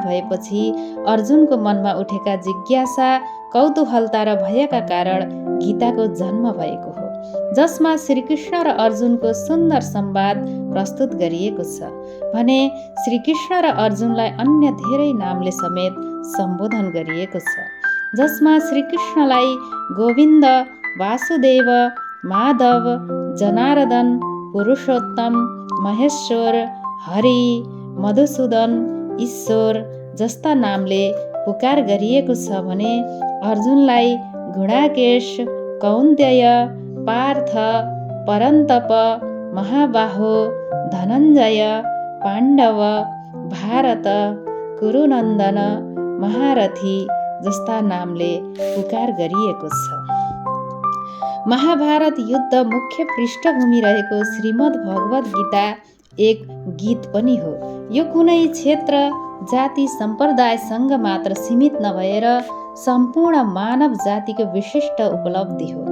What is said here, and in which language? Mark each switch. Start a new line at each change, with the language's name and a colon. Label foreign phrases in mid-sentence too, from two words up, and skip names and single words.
Nepali: भएपछि अर्जुनको मनमा उठेका जिज्ञासा, कौतूहलता र भयका कारण गीताको जन्म भएको हो, जसमा श्रीकृष्ण र अर्जुनको सुन्दर संवाद प्रस्तुत गरिएको छ भने श्रीकृष्ण र अर्जुनलाई अन्य धेरै नामले समेत सम्बोधन गरिएको छ, जसमा श्रीकृष्णलाई गोविन्द, वासुदेव, माधव, जनार्दन, पुरुषोत्तम, महेश्वर, हरि, मधुसूदन, ईश्वर जस्ता नामले पुकार गरिएको छ भने अर्जुनलाई गुणाकेश, कौन्तेय, पार्थ, परन्तप, महाबाहो, धनञ्जय, पाण्डव, भारत, कुरुनन्दन, महारथी जस्ता नामले पुकार गरिएको छ। महाभारत युद्ध मुख्य पृष्ठभूमि रहेको श्रीमद् भगवत गीता एक गीत पनि हो। यो कुनै क्षेत्र, जाति, सम्प्रदायसँग मात्र सीमित नभएर सम्पूर्ण मानव जातिको विशिष्ट उपलब्धि हो।